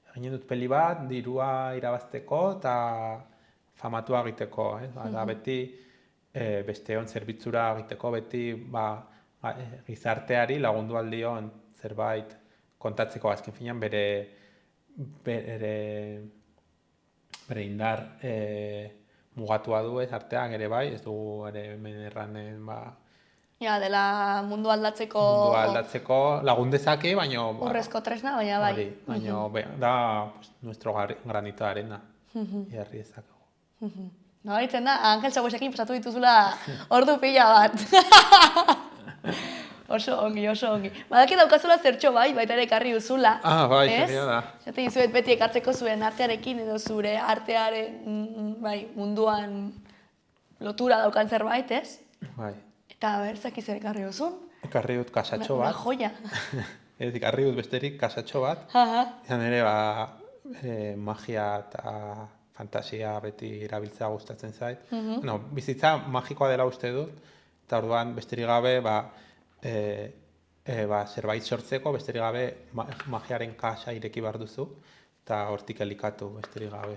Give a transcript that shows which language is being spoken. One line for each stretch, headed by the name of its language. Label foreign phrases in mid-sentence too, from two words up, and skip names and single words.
Basque: Eginen dut peli bat, dirua irabazteko, eta famatua egiteko, da beti besteon zerbitzura egiteko, beti gizarteari lagundu aldion zerbait kontatzeko, azken finean bere indar mugatua du artean ere bai, ez dugu ere hemen erranen Ja, dela mundu aldatzeko... Mundu aldatzeko lagun dezake, baina... Urrezko tresna, baina bai. Baina da
Spanish: nuestro granito de arena.
Basque: Jarri ezakegu. Nabaritzen da, Angel Zaguesekin pasatu dituzula ordu pila bat. Oso ongi. Badaki daukazula zertxo baita ere ekarri duzula. Bai, segia da. Zate dizuet beti ekartzeko zuen artearekin edo zure artearen munduan lotura daukan zerbait, ez? Bai. Eta berzak izan ekarri duzun? Ekarri dut kasatxo bat.
Spanish: Una joya.
Basque: Ekarri dut besterik kasatxo bat. Izan ere, magia eta fantasia beti erabiltzea gustatzen zait. Bizitza magikoa dela uste dut, eta orduan besterik gabe zerbait sortzeko, besterik gabe magiaren kasa ireki behar duzu, eta hortik elikatu besterik gabe.